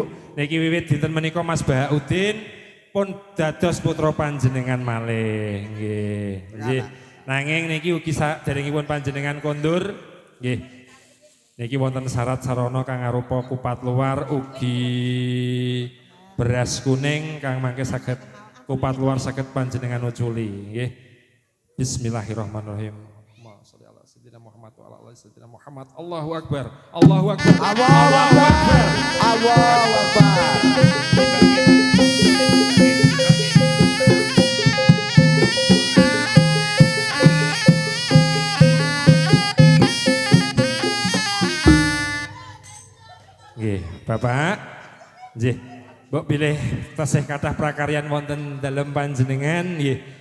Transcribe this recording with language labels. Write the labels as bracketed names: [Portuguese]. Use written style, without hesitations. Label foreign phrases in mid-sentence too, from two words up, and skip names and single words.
[Javanese] Niki wiwit dinten menika Mas Bahaudin pun dados putra panjenengan malih nggih. Nggih. Nanging niki ugi saderengipun panjenengan kondur nggih. Niki wonten syarat sarana kang arupa kupat luar ugi beras kuning kang mangke saged kupat luar saged panjenengan uculi nggih. [Arabic] بسم الله الرحمن الرحيم. محمد وعلى سيدنا محمد. الله أكبر. الله أكبر. الله أكبر. الله أكبر. [Javanese] Nggih, Bapak. Nggih. Mbok pilih tasih kathah prakaryan wonten dalem panjenengan nggih.